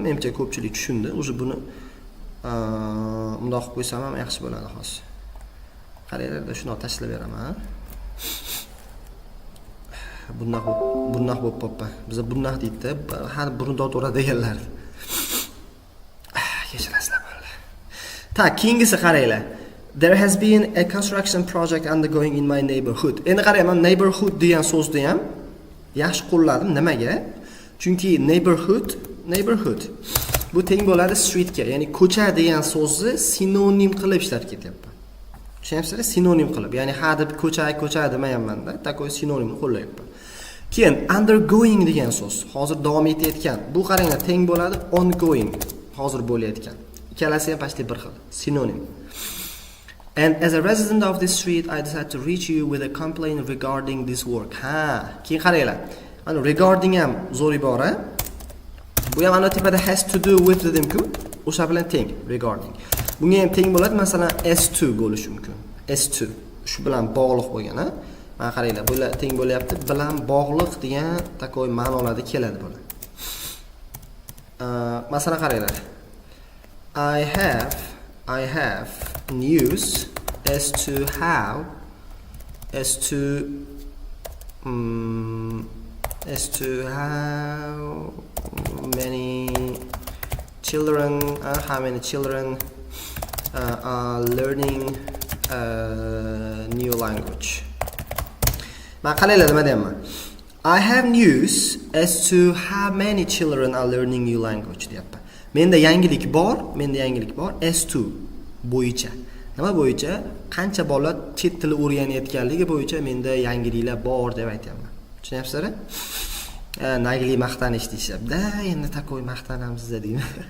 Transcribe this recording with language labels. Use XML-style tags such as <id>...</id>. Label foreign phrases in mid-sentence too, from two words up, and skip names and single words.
<uz>Menimcha ko'pchilik tushundi. O'zi buni bundoq qilib qo'ysam ham yaxshi bo'ladi hozir. Qaranglar, shuni tashlab beraman. Bundoq bo'lib qopman. Biz bundoq deydi, har burun tortadi deganlar. Kechirasizlar bo'ldi. Tak, keyingisi qaranglar.</uz> <en>There has been a construction project undergoing in my neighborhood.</en> <uz>Endi qarayman, neighborhood degan so'zni ham yaxshi qo'lladim. Nimaga? Chunki neighborhood bu teng bo'ladi streetga, ya'ni ko'cha degan so'zni sinonim qilib ishlatib ketyapman. Tushunyapsizlar? Sinonim qilib. Ya'ni ha deb ko'cha demayapman-da, takoy sinonimni qo'llayapman. Keyin undergoing degan so'z, hozir davom etayotgan. Bu qaranglar teng bo'ladi ongoing, hozir bo'layotgan. Ikkalasi ham pastda bir xil, sinonim.</uz> <en>And as a resident of this street, I decided to reach you with a complaint regarding this work.</en> <uz>Ha, keyin qaranglar. Mana regarding ham zo'r ibora. Bu ham ana tepada</uz> <en>has to do with</en> <uz>dedim-ku, o'sha bilan teng regarding. Bunga ham teng bo'ladi, masalan S2 bo'lishi mumkin. S2 shu bilan bog'liq bo'lgan, ha? Mana qaranglar, bular teng bo'lyapti, bilan bog'liq degan takoy ma'nolarda keladi bular. Masalan qaranglar.</uz> <en>I have news as to how many children are learning new language.</en> <uz>Ma qaranglar nima deyapman?</uz> <en>I have news as to how many children are learning new language deyapman.</en> <uz>Menda yangilik bor S2 bo'yicha. Nima bo'yicha? Qancha bola chet tili o'rganayotganligi bo'yicha menda yangiliklar bor deb aytayapman. Tushunyapsizlar? Nagli maqtanish deyshapti. Endi takoy maqtanamiz deymi?</uz>